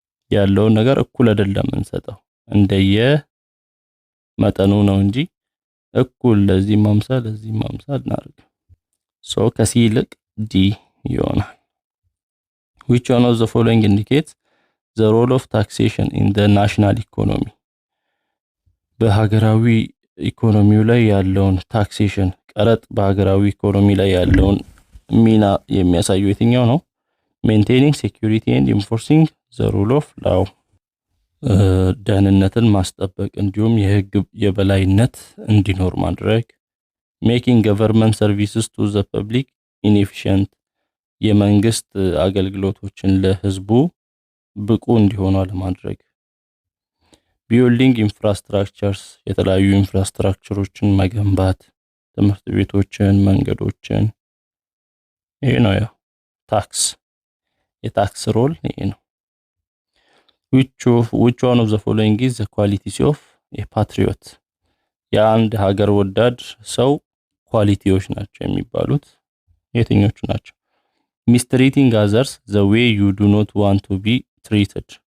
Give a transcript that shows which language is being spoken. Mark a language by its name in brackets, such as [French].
[Amharic] ያለውን ነገር እኩል አይደለም እንሰጠው እንደየ መጠኑ ነው እንጂ እኩል ለዚህም 50 ለዚህም 50 እናርግ። ሶ ከሲ ይልቅ ዲ ይሆናል። [English] Which one of the following indicates the role of taxation in the national economy? [Amharic] በሀገራዊ ኢኮኖሚው ላይ ያለውን ታክሴሽን ቀረጥ በሀገራዊ ኢኮኖሚ ላይ ያለውን ሚና የሚያሳየው የትኛው ነው? [English] Maintaining security and enforcing the rule of law. [Amharic] ደህንነትን ማስጠበቅ እንዲሁም የህግ የበላይነት እንዲኖር ማድረግ። [English] Making government services to the public inefficient. [Amharic] የመንግስት አገልግሎቶችን ለህዝቡ ብቁ እንዲሆኑ ለማድረግ። [English] Building infrastructures [Amharic] የተለያዩ ኢንፍራስትራክቸሮችን መገንባት፣ ትምህርት ቤቶችን፣ መንገዶችን። ይሄ ነው ያው ታክስ የታክስ ሮል ይሄ ነው። [English] which one of the following is the qualities of a patriot? [Amharic] የአንድ ሀገር ወዳድ ሰው ኳሊቲዎች ናቸው የሚባሉት የትኞቹ ናቸው? [English] Mistreating others the way you do not want to be treated.